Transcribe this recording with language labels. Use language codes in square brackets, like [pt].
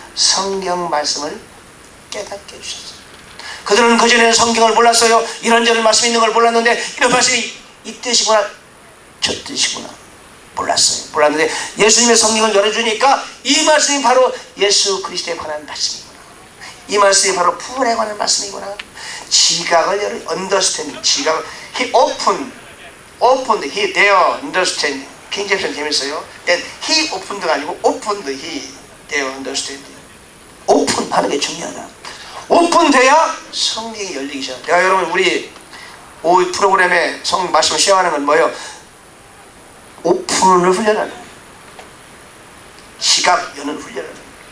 [ko] 성경 말씀을 깨닫게 해주셨어요. 그들은 그전에는 성경을 몰랐어요. 이런저런 말씀이 있는 걸 몰랐는데, 이런 말씀이 이 뜻이구나 저 뜻이구나 몰랐는데 예수님의 성경을 열어주니까 이 말씀이 바로 예수 그리스도에 관한 말씀이구나, 이 말씀이 바로 부활에 관한 말씀이구나. 지각을 열어 [en] understanding, [ko] 지각을 [en] he opened their understanding. [ko] 킹제임스는 재밌어요. [en] then he opened가 [ko] 아니고 [en] opened their understanding. [ko] 오픈하는 게 중요하다. 오픈돼야 성경이 열리기 시작합니다. 내가 여러분, 우리 오후 프로그램에 성 말씀을 시행하는 건 뭐예요? 오픈을 훈련하는 거예요. 지각 여는 훈련을 하는 거예요.